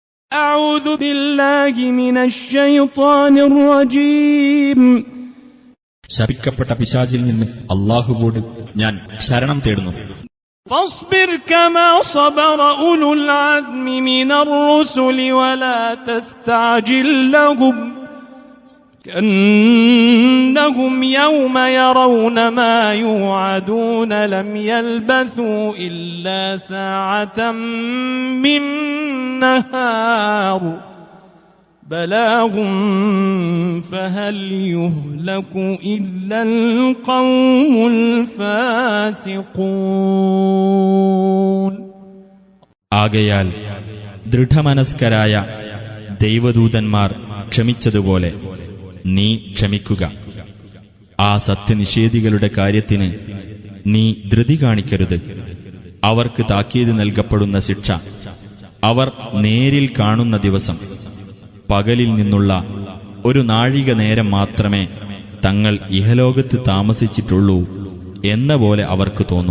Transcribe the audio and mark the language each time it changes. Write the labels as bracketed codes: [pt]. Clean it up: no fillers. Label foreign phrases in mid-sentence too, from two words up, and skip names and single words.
[ar] أعوذ بالله من الشيطان الرجيم. [ml] ശപിക്കപ്പെട്ട പിശാചിൽ നിന്ന് അല്ലാഹുവോട് ഞാൻ ശരണം തേടുന്നു. [ar] فاصبر كما صبر أولو العزم من الرسل ولا تستعجل لهم كأنهم يوم يرون ما يوعدون لم يلبثوا إلا ساعة من نهار بلاغ فهل يهلك إلا القوم الفاسقون. [ml] ആകയാൽ ദൃഢമനസ്കരായ ദൈവദൂതന്മാർ ക്ഷമിച്ചതുപോലെ നീ ക്ഷമിക്കുക. ആ സത്യനിഷേധികളുടെ കാര്യത്തിന് നീ ധൃതി കാണിക്കരുത്. അവർക്ക് താക്കീത് നൽകപ്പെടുന്ന ശിക്ഷ അവർ നേരിൽ കാണുന്ന ദിവസം പകലിൽ നിന്നുള്ള ഒരു നാഴിക നേരം മാത്രമേ തങ്ങൾ ഇഹലോകത്ത് താമസിച്ചിട്ടുള്ളൂ എന്ന പോലെ അവർക്ക് തോന്നും.